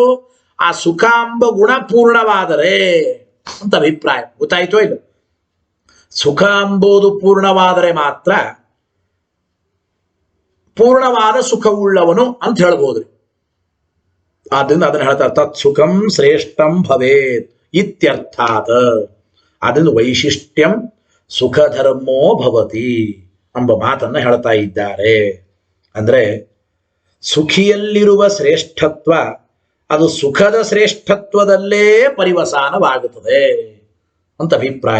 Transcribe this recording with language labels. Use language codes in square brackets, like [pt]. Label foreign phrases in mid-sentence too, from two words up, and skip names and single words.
[kn] ಆ ಸುಖ ಎಂಬ ಗುಣ ಪೂರ್ಣವಾದರೆ ಅಂತ ಅಭಿಪ್ರಾಯ. ಗೊತ್ತಾಯ್ತೋ ಇಲ್ಲ? ಸುಖ ಎಂಬುದು ಪೂರ್ಣವಾದರೆ ಮಾತ್ರ ಪೂರ್ಣವಾದ ಸುಖವುಳ್ಳವನು ಅಂತ ಹೇಳ್ಬೋದ್ರಿ. ಆದ್ರಿಂದ ಅದನ್ನ ಹೇಳ್ತಾರೆ [sa] ತತ್ ಸುಖಂ ಶ್ರೇಷ್ಠಂ ಭವೇತ್ ಇತ್ಯರ್ಥಾತ್. [kn] ಅದನ್ನು [sa] ವೈಶಿಷ್ಟ್ಯಂ ಸುಖಧರ್ಮೋ ಭವತಿ [kn] ಎಂಬ ಮಾತನ್ನ ಹೇಳ್ತಾ ಇದ್ದಾರೆ. ಅಂದ್ರೆ ಸುಖಿಯಲ್ಲಿರುವ ಶ್ರೇಷ್ಠತ್ವ ಅದು ಸುಖದ ಶ್ರೇಷ್ಠತ್ವದಲ್ಲೇ ಪರಿವಸಾನವಾಗುತ್ತದೆ ಅಂತ ಅಭಿಪ್ರಾಯ.